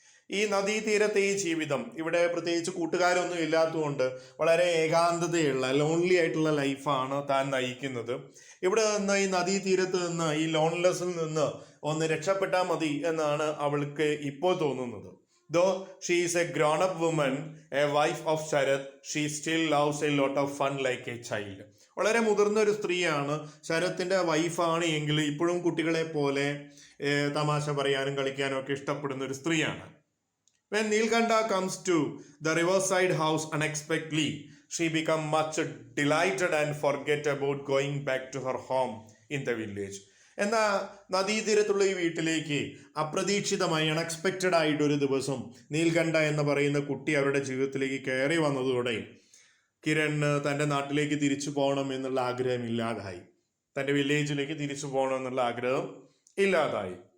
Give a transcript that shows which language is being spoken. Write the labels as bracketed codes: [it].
[ml] ഈ നദീതീരത്തെ ഈ ജീവിതം, ഇവിടെ പ്രത്യേകിച്ച് കൂട്ടുകാരൊന്നും ഇല്ലാത്തതുകൊണ്ട് വളരെ ഏകാന്തതയുള്ള ലോൺലി ആയിട്ടുള്ള ലൈഫാണ് താൻ നയിക്കുന്നത്. ഇവിടെ നിന്ന് ഈ നദീതീരത്ത് നിന്ന്, ഈ ലോൺലെസ്സിൽ നിന്ന് ഒന്ന് രക്ഷപ്പെട്ടാൽ മതി എന്നാണ് അവൾക്ക് ഇപ്പോൾ തോന്നുന്നത്. [en] Though she is a grown-up woman, a wife of Sharath, she still loves a lot of fun like a child. [ml] വളരെ മുതിർന്ന ഒരു സ്ത്രീയാണ്, ശരത്തിന്റെ വൈഫാണ് എങ്കിൽ ഇപ്പോഴും കുട്ടികളെ പോലെ തമാശ പറയാനും കളിക്കാനും ഒക്കെ ഇഷ്ടപ്പെടുന്ന ഒരു സ്ത്രീയാണ്. [en] When Neelkantha comes to the riverside house unexpectedly, she becomes much delighted and forget about going back to her home in the village. [ml] എന്നാൽ നദീതീരത്തുള്ള ഈ വീട്ടിലേക്ക് അപ്രതീക്ഷിതമായി അൺഎക്സ്പെക്റ്റഡ് ആയിട്ട് ഒരു ദിവസം നീൽകണ്ഠ എന്ന് പറയുന്ന കുട്ടി അവരുടെ ജീവിതത്തിലേക്ക് കയറി വന്നതോടെ കിരണ് തൻ്റെ നാട്ടിലേക്ക് തിരിച്ചു പോകണം എന്നുള്ള ആഗ്രഹം ഇല്ലാതായി. തൻ്റെ വില്ലേജിലേക്ക് തിരിച്ചു പോകണം എന്നുള്ള ആഗ്രഹം ഇല്ലാതായി.